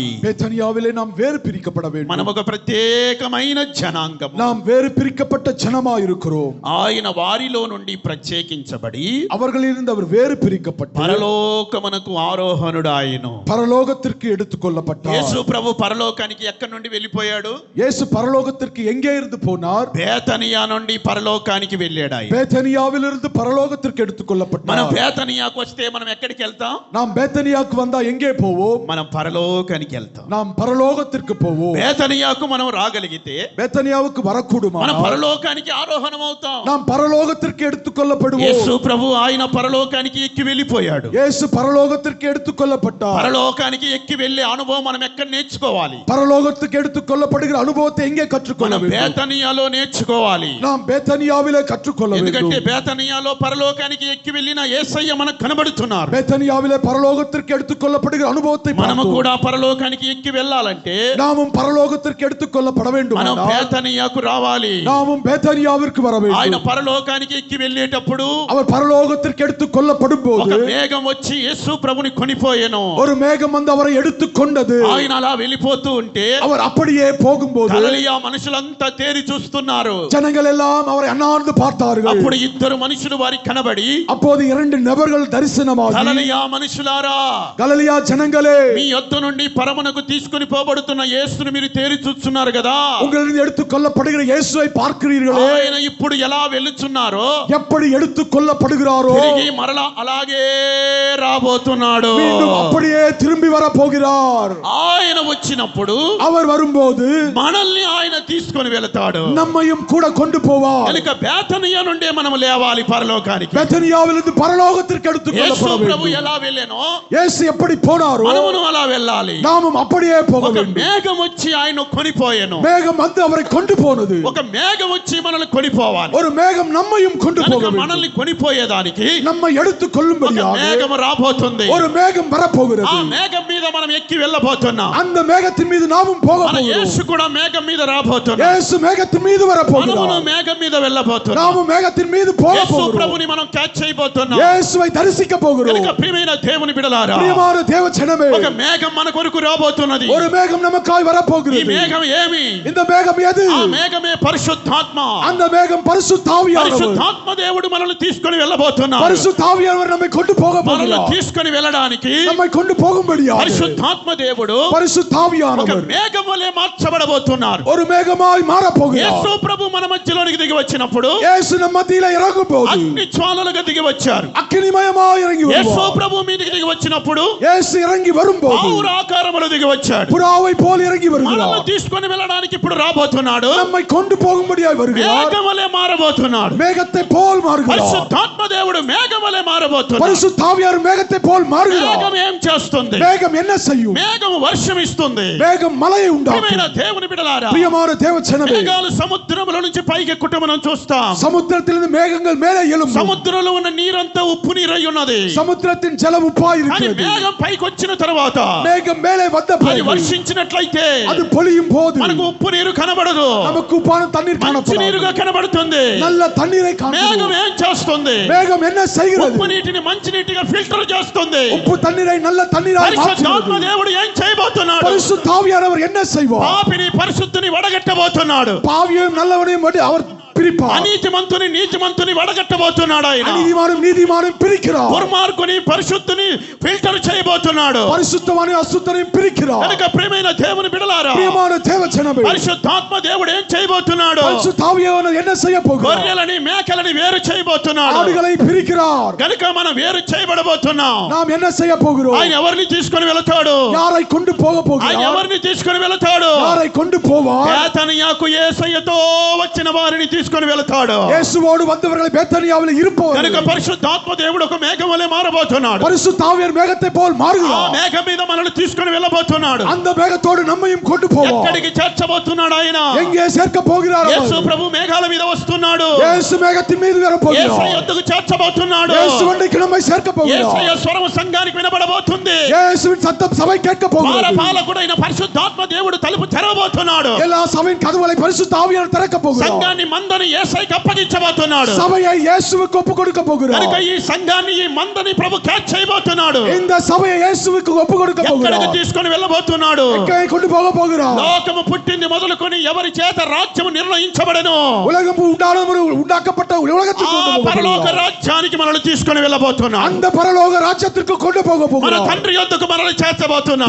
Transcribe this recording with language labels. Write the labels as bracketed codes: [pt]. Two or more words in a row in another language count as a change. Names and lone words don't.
[ta] பேத்தனியாவிலே நாம் வேறு பிரிக்கப்பட வேண்டும். [te] మనం ఒక ప్రత్యేకమైన జనాంగం. [ta] நாம் வேறு பிரிக்கப்பட்ட ஜனமாய் இருக்கிறோம். [te] ఆయన వారిలో నుండి ప్రత్యేకించబడి [ta] அவர்களிலிருந்து அவர் வேறு பிரிக்கப்பட்டு [te] పరలోకమునకు ఆరోహణుడాయను. [ta] பரலோகத்திற்கு எடுத்துக்கொள்ளப்பட்டார். [te] యేసు ప్రభు పరలోకానికి ఎక్కడి నుండి వెళ్ళిపోయాడు? [ta] இயேசு பரலோகத்திற்கு எங்கே இருந்து போனார்? [te] బేతనియా నుండి పరలోకానికి వెళ్ళాడు ఆయన. [ta] பேத்தனியாவிலிருந்து பரலோகத்திற்கு [te] మనం [ta] எடுத்துக்கொள்ளப்பட்டார். [te] బేతనియాకు వస్తే మనం ఎక్కడికి వెళ్తాం? [ta] நாம் பேத்தனியாக்கு வந்தா எங்கே போவோம்? [te] మనం పరలోకానికి వెళ్తాం. [ta] நாம் பரலோகத்திற்கு போவோம். [te] బేతనియాకు మనం రాగలిగితే [ta] பேத்தனியாவுக்கு வரக்கூடுமா? [te] మనం పరలోకానికి ఆరోహణం అవుతాం. [ta] நாம் பரலோகத்திற்கு எடுத்துக்கொள்ளப்படுவோம். [te] యేసు ప్రభు ఆయన పరలోకానికి ఎక్కి వెళ్ళిపోయాడు. [ta] இயேசு பரலோகத்திற்கு எடுத்துக்கொள்ளப்பட்டார். [te] పరలోకానికి ఎక్కి వెళ్ళే అనుభవం మనం ఎక్కడ నేర్చుకోవాలి? [ta] பரலோகத்துக்கு எடுத்துக்கொள்ளப்படுகிற அனுபவத்தை எங்கே கற்றுக்கொள்ள [te] మనం [ta] வேண்டும்? [te] బేతనియాలో నేర్చుకోవాలి. [ta] நாம் பேத்தனியாவிலே கற்றுக்கொள்ள [te] ఎందుకంటే [ta] வேண்டும். [te] బేతనియాలో పరలోకానికి ఎక్కి వెళ్ళిన యేసయ్య మనకు కనబడుతున్నారు. [ta] பேத்தனியாவிலே பரலோகத்திற்கு எடுத்துக்கொள்ளப்படுகிற அனுபவத்தை [te] మనము [ta] பார்த்தோம். [te] కూడా పరలోకానికి ఎక్కి వెళ్ళాలంటే [ta] நாமும் பரலோகத்திற்கு எடுத்துக்கொள்ளப்பட வேண்டும். [te] మనం బేతనియాకు రావాలి. [ta] நாமும் பேத்தனியாவிற்கு வர [te] ఆయన [ta] வேண்டும். [te] పరలోకానికి ఎక్కి వెళ్ళేటప్పుడు [ta] அவர் பரலோகத்திற்கு எடுத்துக்கொள்ளப்படும் [te] ఒక [ta] போது [te] మేఘం వచ్చి యేసు ప్రభుని కొనిపోయెను. [ta] ஒரு மேகம் வந்து அவரை எடுத்துக்கொண்டது. [te] ఆయన అలా వెళ్ళిపోతూ ఉంటే [ta] அவர் அப்படியே போகும்போது [te] గలిలయ మనుషులంతా తేరి చూస్తున్నారు. [ta] ஜனங்கள் எல்லாம் அவரை அண்ணாந்து பார்த்தார்கள். [te] అప్పుడు ఇద్దరు మనుషులు వారికి కనబడి, [ta] அப்போது இரண்டு நபர்கள் தரிசனமாகி, [te] గలిలయ మనుషులారా, [ta] கலிலேயா ஜனங்களே, [te] మీ యొద్ద నుండి పరమునకు తీసుకుని పోబడుతున్న యేసుని మీరు తేరి చూస్తున్నారు కదా. [ta] உங்களிடம் எடுத்துக்கொள்ளப்படுகிற இயேசுவை பார்க்கிறீர்களே, [te] ఆయన ఇప్పుడు ఎలా వెళ్ళుచున్నారో [ta] எப்படி எடுத்துக்கொள்ளப்படுகிறாரோ [te] తిరిగి మరలా అలాగే రాబోతున్నాడు. [ta] மீண்டும் அப்படியே திரும்பி வர போகிறார். [te] ఆయన వచ్చినప్పుడు [ta] அவர் வரும்போது [te] మనల్ని ఆయన తీసుకుని తీసుకొని వెళతాడు, [ta] நம்மையும் கூட கொண்டு போவார். [te] కనుక బేతనియా నుండి మనం లేవాలి పరలోకానికి. [ta] பெத்தனியாவிலிருந்து பரலோகத்திற்கு எடுத்துக் [te] యేసు [ta] கொள்ளப்பட [te] ప్రభు [ta] வேண்டும். [te] ఎలా వెళ్ళానో [ta] இயேசு எப்படி போனாரோ [te] మనమును అలా వెళ్ళాలి. [ta] நாமும் அப்படியே போக [te] ఒక [ta] வேண்டும். [te] మేఘం వచ్చి ఆయన కొనిపోయెను. [ta] மேகம் வந்து அவரை கொண்டு போனது. [te] ఒక మేఘం వచ్చి మనల్ని కొనిపోవాలి. [ta] ஒரு மேகம் நம்மையும் கொண்டு போக வேண்டும். [te] మనల్ని కొనిపోయేదానికి [ta] நம்மை எடுத்துக் [te] ఒక [ta] கொள்ளும்படியாக [te] మేఘం రాబోతుంది. [ta] ஒரு மேகம் வரப்போகிறது. [te] ఆ మేఘం మీద మనం ఎక్కి వెళ్ళబోతున్నాం. [ta] அந்த மேகத்தின் மீது நாமும் போக [te] మన [ta] போகிறோம். [te] యేసు కూడా మేఘం మీద రాబోతున్నాడు. [ta] இயேசு மேகத்தின் மீது [te] మనము [ta] வரப்போகிறார். [te] మేఘం మీద వెళ్ళబోతున్నాం. [ta] நாமும் மேகத்தின் மீது போக [te] యేసు [ta] போகிறோம். [te] ప్రభుని మనం క్యాచ్ చేయబోతున్నాం. [ta] இயேசுவை தரிசிக்க போகிறோம். [te] కనుక ప్రియమైన దేవుని బిడ్డలారా, [ta] பிரியமான தேவஜனமே, [te] ఒక మేఘం మన కొరకు రాబోతున్నది. [ta] ஒரு மேகம் நமக்காய் [te] ఈ [ta] வரப்போகிறது. [te] మేఘం ఏమి? [ta] இந்த மேகம் எது? [te] ఆ మేఘమే పరిశుద్ధాత్మ. [ta] அந்த மேகம் பரிசுத்த ஆவியானவர். [te] పరిశుద్ధాత్మ దేవుడు మనల్ని తీసుకొని వెళ్ళబోతున్నాడు. [ta] பரிசுத்த ஆவியானவர் நம்மை கொண்டு போக [te] మనల్ని [ta] போகிறார். [te] తీసుకొని వెళ్ళడానికి [ta] நம்மை கொண்டு போகும்படியாக [te] పరిశుద్ధాత్మ దేవుడు [ta] பரிசுத்த [te] ఒక [ta] ஆவியானவர் [te] మేఘం వలె మార్చబడబోతున్నారు. [ta] ஒரு மேகமாய் மாற போகிறார். [te] యేసు ప్రభు మన మధ్యలోనికి దిగి వచ్చినప్పుడు [ta] இயேசு நம்ம மத்தியில இறங்கும் போது [te] అగ్ని జ్వాలలుగా దిగి వచ్చారు. [ta] அக்கினிமயமாய் இறங்கி [te] యేసు [ta] வருவார். [te] ప్రభు మీదకి దిగి వచ్చినప్పుడు [ta] இயேசு இறங்கி வரும்போது [te] పావుర ఆకారములో దిగి వచ్చాడు. [ta] புறாவை போல் இறங்கி [te] మనల్ని [ta] வருகிறார். [te] తీసుకొని వెళ్ళడానికి ఇప్పుడు రాబోతున్నాడు. [ta] நம்மை கொண்டு போகும்படியாய் வருகிறார். [te] మేఘం వలె మారబోతున్నాడు. [ta] மேகத்தை போல் மாறுகிறார். [te] పరిశుద్ధాత్మ దేవుడు మేఘం వలె మారబోతున్నాడు. [ta] பரிசுத்த ஆவியானவர் மேகத்தை போல் மாறுகிறார். [te] మేఘం ఏం చేస్తుంది? [ta] மேகம் என்ன செய்யும்? [te] మేఘం వర్షం ఇస్తుంది. [ta] மேகம் மழையை உண்டாக்கும். [te] ప్రియమైన దేవుని బిడ్డలారా, [ta] பிரியமான தேவஜனமே, [te] మేఘాలు సముద్రములో నుంచి పైకి ఎక్కుట మనం చూస్తాం. [ta] சமுத்திரத்திலிருந்து மேகங்கள் மேலே எழும்பும். [te] సముద్రంలో ఉన్న నీరంతా ఉప్పు నీరై ఉన్నది. [ta] சமுத்திரத்தின் ஜலம் உப்பாய் [te] కానీ [ta] இருக்கிறது. [te] మేఘం పైకి వచ్చిన తర్వాత [ta] மேகம் மேலே வந்த [te] అది [ta] பிறகு [te] వర్షించినట్లయితే [ta] அது பொழியும் போது [te] మనకు ఉప్పు నీరు కనబడదు, [ta] நமக்கு உப்பான தண்ணீர் [te] మంచి [ta] காணப்படும். [te] నీరుగా కనబడుతుంది. [ta] நல்ல தண்ணீரை [te] మేఘం [ta] காண்கிறோம். [te] ఏం చేస్తుంది? [ta] மேகம் என்ன செய்கிறது? [te] ఉప్పు నీటిని మంచి నీటిగా ఫిల్టర్ చేస్తుంది. [ta] உப்பு தண்ணீரை நல்ல தண்ணீராய் [te] పరిశుద్ధాత్మ [ta] மாற்றுகிறது. [te] దేవుడు ఏం చేయబోతున్నాడు? [ta] பரிசுத்த ஆவியானவர் என்ன செய்வார்? [te] పాపిని పరిశుద్ధిని వడగట్టబోతున్నాడు. [ta] பாவியையும் நல்லவனையும் மட்டும் அவர் பிரிப்பார். [te] అనీతిమంతుని నీతిమంతుని వడగట్టబోతున్నాడు. ఆయన [ta] அநீதிமானும் நீதிமானும் பிரிக்கிறார். [te] దుర్మార్గుని పరిశుద్ధిని ఫిల్టర్ చేయబోతున్నాడు. [ta] பரிசுத்தவானையும் அசுத்தனையும் பிரிக்கிறார். [te] కనుక ప్రియమైన దేవుని బిడ్డలారా, [ta] பிரியமான தேவஜனமே, [te] పరిశుద్ధాత్మ దేవుడు ఏం చేయబోతున్నాడు? [ta] பரிசுத்த ஆவியானவர் என்ன செய்ய போகிறார்? [te] గొర్రెలని మేకలని వేరు చేయబోతున్నాడు. [ta] ஆடுகளை பிரிக்கிறார். [te] కనుక మనం వేరు చేయబడబోతున్నాం. [ta] நாம் என்ன செய்ய போகிறோம்? [te] ఆయన ఎవరిని తీసుకొని వెళతాడు? [ta] யாரை கொண்டு போக [te] ఆయన [ta] போகிறார்? [te] ఎవరిని తీసుకొని వెళతాడు? [ta] யாரை கொண்டு போவார்? [te] బేతనియాకు యేసయ్యతో వచ్చిన వారిని తీసుకొని వెళతాడు. [ta] இயேசுவோடு வந்தவர்களை பெத்தனியாவில் [te] కనుక [ta] இருப்பவர்கள். [te] పరిశుద్ధాత్మ దేవుడు ఒక మేఘం వలె మారబోతున్నాడు. [ta] பரிசுத்த ஆவியார் மேகத்தை போல் [te] ఆ [ta] மாறுகிறார். [te] మేఘం మీద మనల్ని తీసుకొని వెళ్ళబోతున్నాడు. [ta] அந்த மேகத்தோடு நம்மையும் கொண்டு போவார். [te] ఎక్కడికి చేర్చబోతున్నాడు ఆయన? [ta] எங்கே சேர்க்க போகிறார்? [te] యేసు [ta] அவர்? [te] ప్రభు మేఘాల మీద వస్తున్నాడు. [ta] இயேசு மேகத்தின் மீது வர [te] యేసయ్య [ta] போகிறார். [te] యొద్దకు చేర్చబోతున్నాడు. [ta] இயேசு வண்டிக்கு நம்மை சேர்க்க [te] యేసయ్య [ta] போகிறார். [te] స్వరం సంఘానికి వినబడబోతుంది. [ta] இயேசுவின் சத்தம் சபை கேட்க போகிறது. [te] పాలకుడైన పరిశుద్ధాత్మ దేవుడు తలుపు తెరవబోతున్నాడు. [ta] எல்லா சபையின் கதவுகளை பரிசுத்த ஆவியார் திறக்க போகிறார். [te] సంఘాన్ని మందని యేసయ్యకి అప్పగించబోతున్నాడు. [ta] சபையை இயேசுவுக்கு ஒப்பு கொடுக்க போகிறார். [te] కనుక ఈ సంఘాన్ని ఈ మందని ప్రభు క్యాచ్ చేయబోతున్నాడు. [ta] இந்த சபையை இயேசுவுக்கு ஒப்பு கொடுக்க [te] ఎక్కడికి [ta] போகிறார். [te] తీసుకొని వెళ్ళబోతున్నాడు? [ta] எங்கே கொண்டு போக போகிறார்? [te] లోకము పుట్టింది మొదలుకొని ఎవరి చేత రాజ్యము నిర్ణయించబడను [ta] உலகம் உண்டாக்கப்பட்ட உலகத்துக்கு [te] ఆ [ta] கொண்டு போக [te] పరలోక [ta] போகிறார். [te] రాజ్యానికి మనల్ని తీసుకొని వెళ్ళబోతున్నాడు. [ta] அந்த பரலோக ராஜ்யத்திற்கு கொண்டு போக [te] మన [ta] போகிறார். [te] తండ్రి యొద్దకు మనల్ని చేర్చబోతున్నాడు.